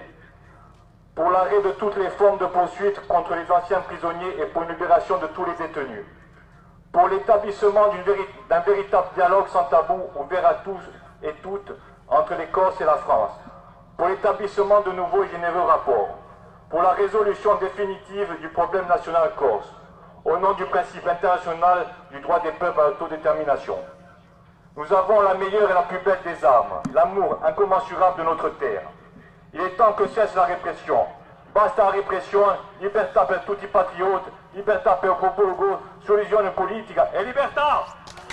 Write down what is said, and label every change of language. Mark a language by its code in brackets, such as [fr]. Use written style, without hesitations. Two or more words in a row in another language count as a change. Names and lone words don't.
[fr] pour l'arrêt de toutes les formes de poursuites contre les anciens prisonniers et pour une libération de tous les détenus, pour l'établissement d'un véritable dialogue sans tabou ouvert à tous et toutes entre les Corses et la France, pour l'établissement de nouveaux et généreux rapports, pour la résolution définitive du problème national corse, au nom du principe international du droit des peuples à l'autodétermination. Nous avons la meilleure et la plus belle des armes, l'amour incommensurable de notre terre. Il est temps que cesse la répression. Basta la répression, [it] libertà per tutti i patriotes, libertà per il popolo, soluzione politica e libertà!